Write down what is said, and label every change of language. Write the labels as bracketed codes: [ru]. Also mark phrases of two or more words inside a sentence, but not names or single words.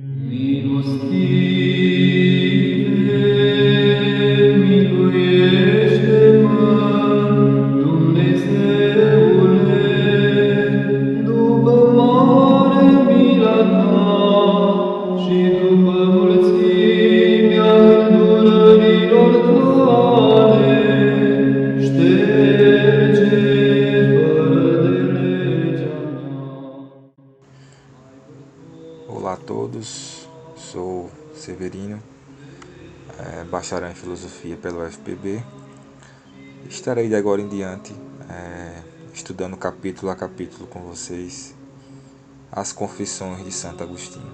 [ro] Miluiește, miluiește-mă, Dumnezeule, după mare mila ta și după mulțimea îndurărilor tale, șterge fără de legea ta. [pt] Olá a todos, sou Severino, bacharel em Filosofia pelo UFPB. Estarei de agora em diante estudando capítulo a capítulo com vocês as Confissões de Santo Agostinho.